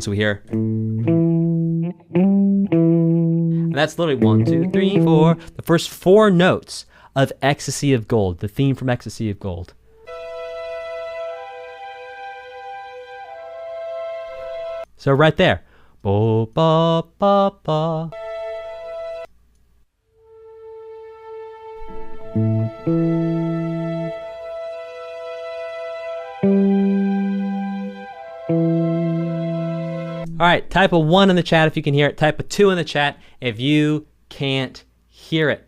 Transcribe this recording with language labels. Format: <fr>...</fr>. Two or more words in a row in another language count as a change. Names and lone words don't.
<en>So we hear... And that's literally 1, 2, 3, 4. The first 4 notes of Ecstasy of Gold, the theme from Ecstasy of Gold. So right there. Bo, ba, ba, ba. All right, type a 1 in the chat if you can hear it. Type a 2 in the chat if you can't hear it.</en>